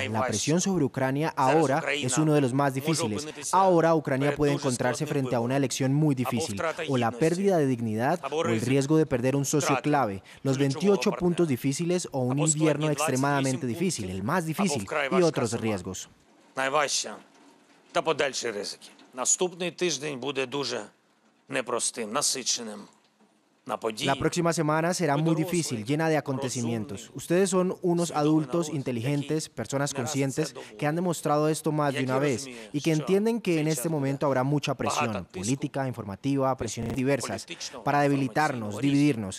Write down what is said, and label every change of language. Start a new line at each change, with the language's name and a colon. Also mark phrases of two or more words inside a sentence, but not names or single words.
Spanish: La presión sobre Ucrania ahora es uno de los más difíciles. Ahora Ucrania puede encontrarse frente a una elección muy difícil, o la pérdida de dignidad o el riesgo de perder un socio clave, los 28 puntos difíciles o un invierno extremadamente difícil, el más difícil, y otros riesgos.
Ukrainian: Та подальші ризики. Наступний тиждень буде дуже непростим, насиченим.
Spanish: La próxima semana será muy difícil, llena de acontecimientos. Ustedes son unos adultos inteligentes, personas conscientes, que han demostrado esto más de una vez y que entienden que en este momento habrá mucha presión política, informativa, presiones diversas, para debilitarnos, dividirnos.